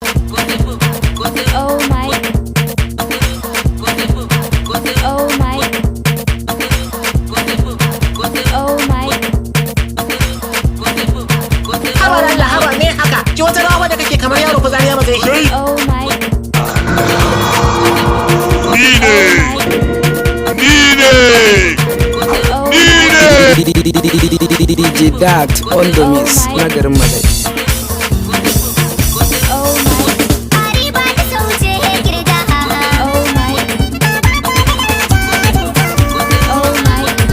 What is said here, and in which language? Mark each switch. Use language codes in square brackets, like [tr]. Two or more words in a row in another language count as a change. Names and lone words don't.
[en] Oh my. Oh my. Oh my. [ha] Haba da Allah, haba, me haka? Ki wata rawa da kake kamar yaro, fitsari ya matse shi. [en] Oh my. [ha] Ni ne. Ni ne. Oh Ni ne. [en] my. D J Dart on the mix, [ha] na garin Madai. [en] Oh my. Oh my. Oh my.